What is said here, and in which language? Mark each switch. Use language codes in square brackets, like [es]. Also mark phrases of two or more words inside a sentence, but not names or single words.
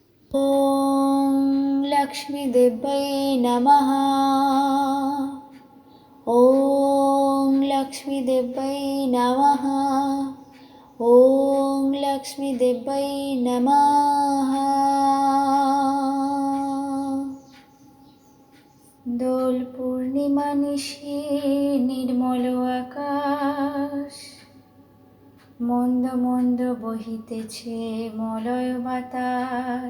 [sa] ॐ लक्ष्मीदेव्यै नमः। ॐ लक्ष्मीदेव्यै नमः। ॐ लक्ष्मीदेव्यै नमः। [bn] দোল পূর্ণিমা নিশি নির্মল আকাশ, মন্দ মন্দ বহিতেছে মলয় বাতাস।